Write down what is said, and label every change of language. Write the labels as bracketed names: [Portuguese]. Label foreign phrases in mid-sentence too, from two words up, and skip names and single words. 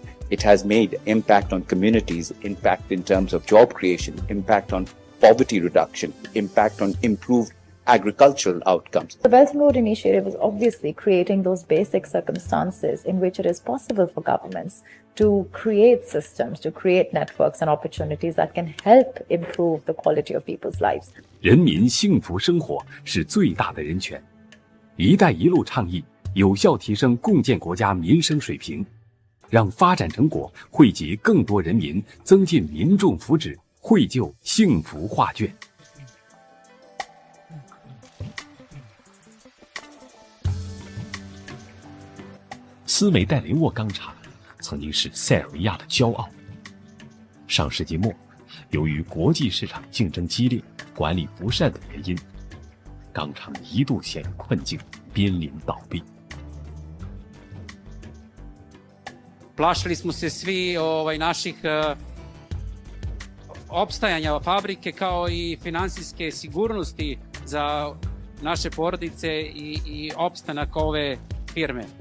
[English] It has made impact on communities, impact in terms of job creation, impact on poverty reduction, impact on improved agricultural outcomes. The Belt and Road Initiative is obviously creating those basic circumstances in which it is possible for governments to create systems, to create networks and opportunities that can help improve the quality of people's lives. [Chinese] 人民幸福生活是最大的人权。“一带一路”倡议有效提升共建国家民生水平，让发展成果惠及更多人民，增进民众福祉，绘就幸福画卷。斯梅代雷沃钢厂曾经是塞尔维亚的骄傲。上世纪末，由于国际市场竞争激烈、管理不善等原因，钢厂一度陷入困境，濒临倒闭。 [Serbian] Plašili smo se svi naših opstajanja fabrike kao i finansijske sigurnosti za naše porodice i opstanak ove firme.